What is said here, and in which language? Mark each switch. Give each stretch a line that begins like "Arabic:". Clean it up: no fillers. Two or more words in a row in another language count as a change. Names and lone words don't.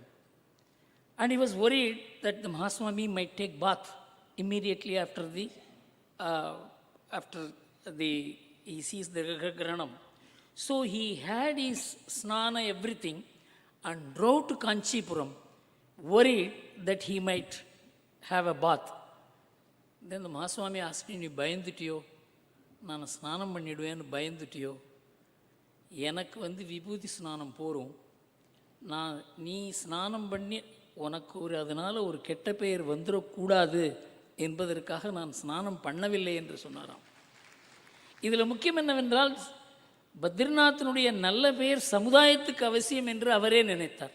English: And he was worried that the Mahaswami might take bath immediately after he sees the Grahanam. So he had his snana, everything, and drove to Kanchipuram, worried that he might have a bath.
Tamil: Then the Mahaswami asked him, "You bayandutiyo? நான் ஸ்நானம் பண்ணிடுவேனு பயந்துட்டியோ? எனக்கு விபூதி ஸ்நானம் போறும். நீ ஸ்நானம் பண்ணி உனக்கு அதனால் ஒரு கெட்ட பெயர் வந்துடக்கூடாது என்பதற்காக நான் ஸ்நானம் பண்ணவில்லை" என்று சொன்னாராம். இதில் முக்கியம் என்னவென்றால், பத்ரிநாத்தினுடைய நல்ல பெயர் சமுதாயத்துக்கு அவசியம் என்று அவரே நினைத்தார்.